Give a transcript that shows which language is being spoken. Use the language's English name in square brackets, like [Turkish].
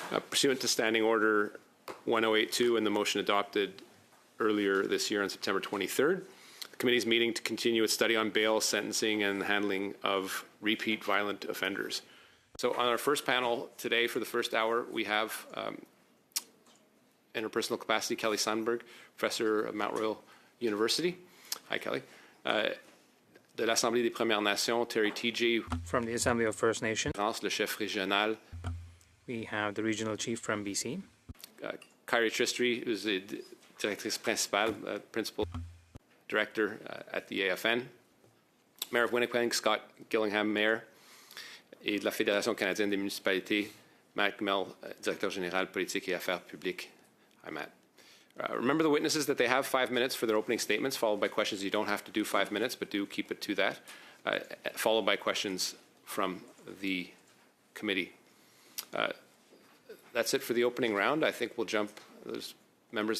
[English] Pursuant to Standing Order 1082 and the motion adopted earlier this year on September 23rd, the committee's meeting to continue its study on bail, sentencing, and the handling of repeat violent offenders. So on our first panel today, for the first hour, we have in her personal capacity, Kelly Sandberg, professor of Mount Royal University. Hi, Kelly. [French] De l'Assemblée des Premières Nations, Terry T.J. [English] From the Assembly of First Nations. [French] Le chef régional. [English] We have the regional chief from BC. Kyrie Tristry, who's the [French] directrice principale, [English] principal director at the AFN. Mayor of Winnipeg, Scott Gillingham, mayor. [French] Et de la Fédération canadienne des municipalités, Matt Gmel, directeur général politique et affaires publiques. [English] Hi, Matt. Remember the witnesses that they have 5 minutes for their opening statements, followed by questions. You don't have to do 5 minutes, but do keep it to that, followed by questions from the committee. That's it for the opening round. I think we'll jump. There's members.